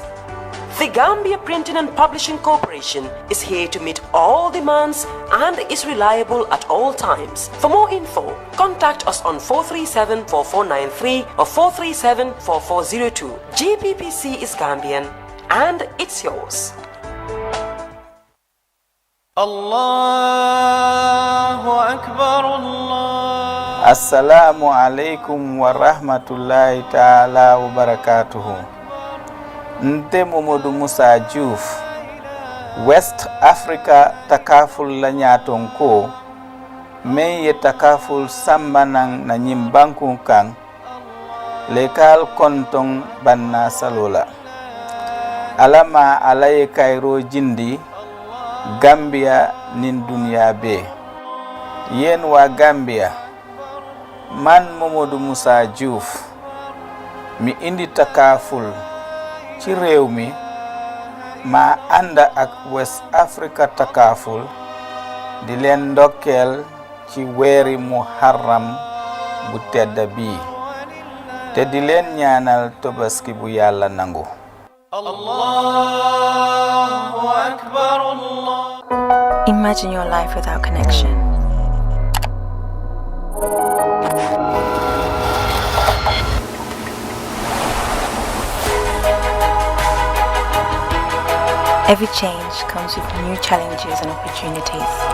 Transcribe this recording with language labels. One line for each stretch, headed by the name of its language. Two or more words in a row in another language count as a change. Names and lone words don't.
English: The Gambia Printing and Publishing Corporation is here to meet all demands and is reliable at all times. For more info, contact us on 437-4493 or 437-4402. GPPC is Gambian and it's yours.
Arabic: الله أكبر الله. السلام عليكم و رحمة الله تعالى و بركاته.
Mandingo: Nte Momodu Musa Diouf, West Africa takaful la nyaton ko, men ye takaful sambanang na nyimbanku kang, lekal kontong banna salola. Alama alaye kairo jindi, Gambia nin dunia be.
Wolof: Yen wa Gambia, man Momodu Musa Diouf, mi indi takaful ci réew mi ma ànd ak West Africa Takaful di leen ndokkeel ci weeri Muharram bu tedd bi te di leen ñaanal Tabaski bu Yàlla nangu.
English: Imagine your life without connection. Every change comes with new challenges and opportunities.